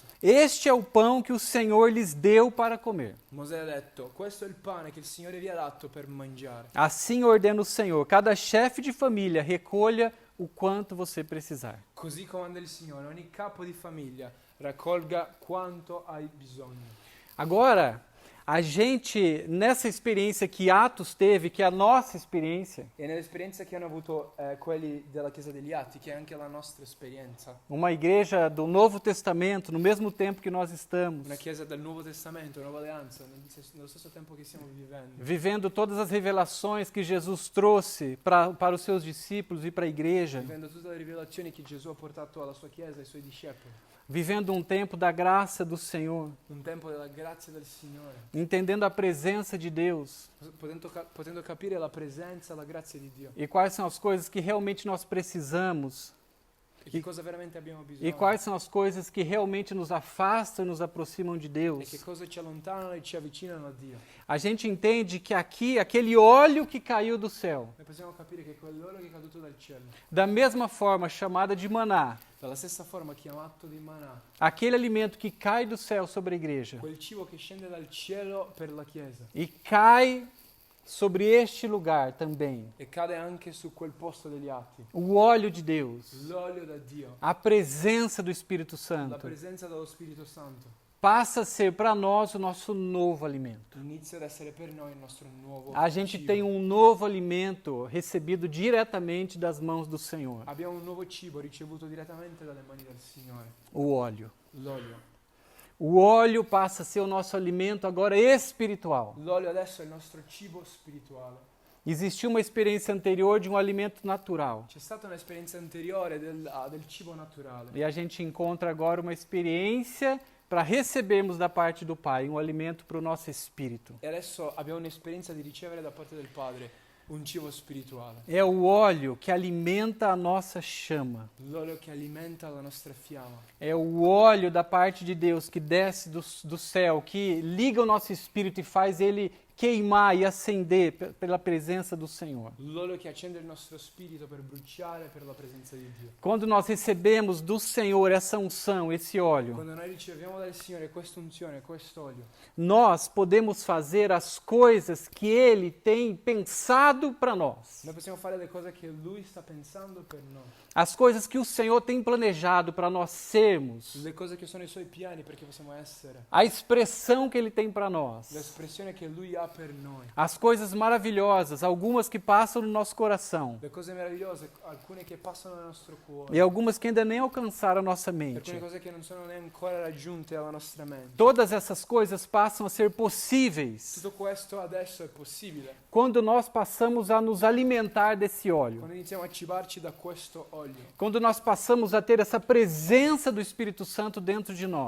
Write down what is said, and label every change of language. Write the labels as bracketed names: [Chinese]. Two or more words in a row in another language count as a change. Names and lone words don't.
[Portuguese] Este é o pão que o Senhor lhes deu para comer. [Italian] Mosè ha detto: questo è il pane che il Signore vi ha dato per mangiare. [Portuguese] Assim ordena o Senhor, cada chefe de família recolha o quanto você precisar. [Italian] Così comanda il Signore: ogni capo di famiglia raccolga quanto hai bisogno. [Portuguese] Agora, a gente, nessa experiência que Atos teve, que é a nossa experiência, [Italian] E nell'esperienza che hanno avuto quelli della Chiesa degli Atti, che è anche la nostra esperienza, [Portuguese] uma igreja do Novo Testamento, no mesmo tempo que nós estamos, [Italian] una Chiesa del Nuovo Testamento, Nuova Alleanza, nello stesso tempo che stiamo vivendo, [Portuguese] vivendo todas as revelações que Jesus trouxe para os seus discípulos e para a igreja, [Italian] vivendo tutte le rivelazioni che Gesù ha portato alla sua Chiesa e ai suoi discepoli, [Portuguese] vivendo um tempo da graça do Senhor, [Italian] un tempo della grazia del Signore, [Portuguese] entendendo a presença de Deus [Italian] potendo capire la presenza e la grazia di Dio [Portuguese] e quais são as coisas que realmente nós precisamos [Italian] e che cosa veramente abbiamo bisogno [Portuguese] e quais são as coisas que realmente nos afastam e nos aproximam de [Italian] e [Portuguese] Deus. [Italian] che cosa ci allontanano e ci avvicinano a Dio. [Portuguese] A gente entende que aqui, aquele óleo que caiu do céu, [Italian] Noi possiamo capire che quell'olio che è caduto dal cielo, [Portuguese] da mesma forma chamada de maná, [Italian] dalla stessa forma chiamato di manà, [Portuguese] aquele alimento que cai do céu sobre a igreja [Italian] quel cibo che scende dal cielo per la Chiesa [Portuguese] e cai sobre este lugar também, [Italian] e cade anche su quel posto degli atti, [Portuguese] o óleo de Deus, [Italian] l'olio da Dio, [Portuguese] a presença do Espírito [Italian] la [Portuguese] Santo, [Italian] presenza dello Spirito Santo, [Portuguese] passa a ser para nós o nosso novo alimento. [Italian] inizia ad essere per noi il nostro nuovo [Portuguese] A gente [Italian] cibo. [Portuguese] tem um novo alimento recebido diretamente das mãos do Senhor, [Italian] Abbiamo un nuovo cibo ricevuto direttamente dalle mani del Signore, [Portuguese] o óleo. [Italian] l'olio. [Portuguese] O óleo passa a ser o nosso alimento agora espiritual. [Italian] L'olio adesso è il nostro cibo spirituale. [Portuguese] Existiu uma experiência anterior de um alimento natural. [Italian] C'è stata un'esperienza anteriore del cibo naturale [Portuguese] E a gente encontra agora uma experiência para recebermos da parte do Pai um alimento para o nosso espírito. [Italian] E adesso abbiamo un'esperienza di ricevere da parte del Padre un cibo spirituale. [Portuguese] É o óleo que alimenta a nossa chama. [Italian] L'olio che alimenta la nostra fiamma. [Portuguese] É o óleo da parte de Deus que desce do céu, que liga o nosso espírito e faz ele queimar e acender pela presença do Senhor. [Italian] L'olio che accende il nostro spirito per bruciare per la presenza di Dio. [Portuguese] Quando nós recebemos do Senhor essa unção, esse óleo, [Italian] Quando noi riceviamo dal Signore questa unzione, quest'olio, [Portuguese] nós podemos fazer as coisas que Ele tem pensado para nós. [Italian] noi possiamo fare le cose che Lui sta pensando per noi. [Portuguese] As coisas que o Senhor tem planejado para nós sermos. [Italian] Le cose che sono i Suoi piani perché possiamo essere. [Portuguese] A expressão que Ele tem para nós. [Italian] L'espressione che Lui ha per noi. [Portuguese] As coisas maravilhosas, algumas que passam no nosso coração. [Italian] Le cose meravigliose, alcune che passano nel nostro cuore. [Portuguese] E algumas que ainda nem alcançaram a nossa mente. [Italian] Alcune cose che non sono neanche ancora raggiunte alla nostra mente. [Portuguese] Todas essas coisas passam a ser possíveis [Italian] Tutto questo adesso è possibile [Portuguese] quando nós passamos a nos alimentar desse óleo. [Italian] quando iniziamo a cibarci da questo olio. [Portuguese] Quando nós passamos a ter essa presença do Espírito Santo dentro de nós,